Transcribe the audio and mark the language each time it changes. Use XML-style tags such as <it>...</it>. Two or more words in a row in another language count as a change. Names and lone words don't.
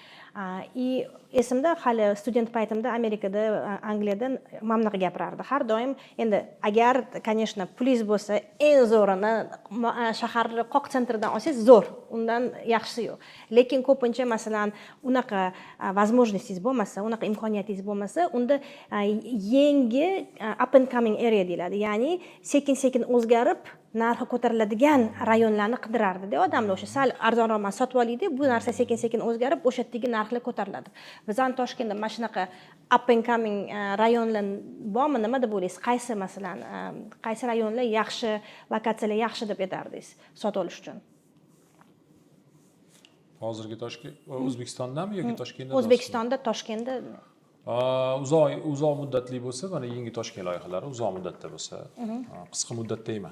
<uz>Esimda hali student paytimda Amerikada, Angliyada mana bunaqa gapirardi. Har doim endi agar, конечно, pulingiz bo'lsa, eng zo'rini shaharning qoq sentridan olsangiz zo'r, undan yaxshisi yo'q. Lekin ko'pincha masalan, unaqa возможностьingiz bo'lmasa, unaqa imkoniyatingiz bo'lmasa, unda yangi</uz> <en>up and coming area</en> <uz>deyiladi. Ya'ni sekin-sekin o'zgarib narxi ko'tariladigan rayonlarni qidirardi-da odamlar. O'sha sal arzonroqman sotib olaydi, bu narsa sekin-sekin o'zgarib, o'sha yerdagi narxlar ko'tariladi. Bizning Toshkentda mana shunaqa</uz> <en>up and coming</en> <uz>rayonlar bormi, nima deb o'ylaysiz? Qaysi masalan, qaysi rayonlar yaxshi, lokatsiyalar yaxshi deb aytardingiz sotib olish uchun? Hozirgi Toshkent O'zbekistondami yoki Toshkentda? O'zbekistonda, Toshkentda. Uzoq muddatli bo'lsa, mana yangi Toshkent loyihalari uzoq muddatda bo'lsa, qisqa muddatda emas.</uz>